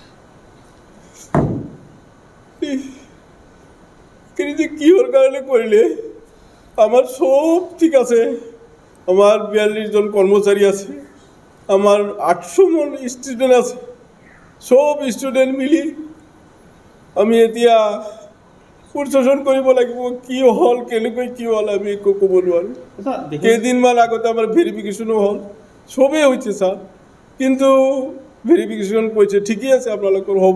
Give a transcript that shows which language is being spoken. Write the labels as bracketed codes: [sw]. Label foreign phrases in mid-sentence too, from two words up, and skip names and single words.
[as] যে কিহর কারণে করলে আমার সব ঠিক আছে। আমার 42 জন কর্মচারী আছে, আমার 800 জন স্টুডেন্ট আছে। সব স্টুডেন্ট মিলি আমি এতিয়া প্রশাসন কৰিব লাগিব। কি হল কেনেকৈ কি হল আমি ক'ব নোৱাৰো। কেইদিনমান আগতে আমাৰ ভেরিফিকেশনও হল, সবেই হৈছে স্যার। কিন্তু ভেরিফিকেশন কৈছে ঠিকই আছে আপোনালোকৰ হ'ব।